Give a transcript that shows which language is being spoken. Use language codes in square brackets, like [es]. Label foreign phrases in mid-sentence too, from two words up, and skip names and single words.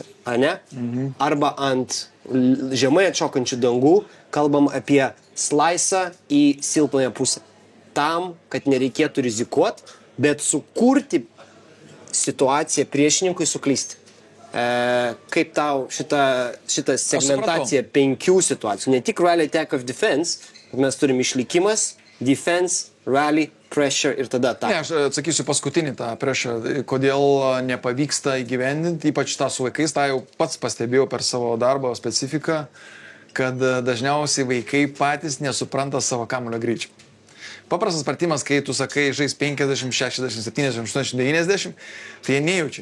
[lt] Arba ant žemai atšokančių dangų kalbam apie slice'ą į silpnąją pusę. Tam, kad nereikėtų rizikuoti, bet sukurti situaciją priešininkui suklysti. Kaip tau šitą segmentaciją 5 situacijų, ne tik [en] rally attack of defense, [lt] mes turim išlikimas, [en] defense, rally, pressure [lt] ir tada [en] attack. [lt] Ne, aš atsakysiu paskutinį tą pressure, kodėl nepavyksta įgyvendinti, ypač tą su vaikais, tą jau pats pastebėjau per savo darbo specifiką, kad dažniausiai vaikai patys nesupranta savo kamuolio greičio. Paprastas pratimas, kai tu sakai, žais 50, 60, 70, 80, 90, tai jie nejaučia.